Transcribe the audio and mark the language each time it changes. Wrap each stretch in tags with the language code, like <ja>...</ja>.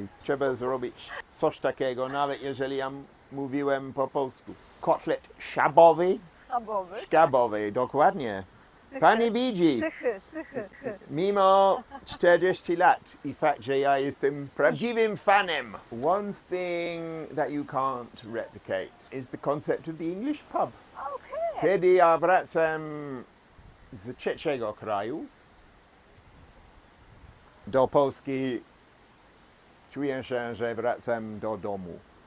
<pl>Trzeba zrobić coś takiego, nawet jeżeli ja mówiłem po polsku. Kotlet schabowy? Schabowy. Schabowy, dokładnie. Pani widzi, Sychy. mimo 40 lat i fakt, że ja jestem prawdziwym fanem.</pl> <en>One thing that you can't replicate is the concept of the English pub. Okay.</en> <pl>Kiedy ja wracam z trzeciego kraju do Polski, czuję się, że wracam do domu.</pl>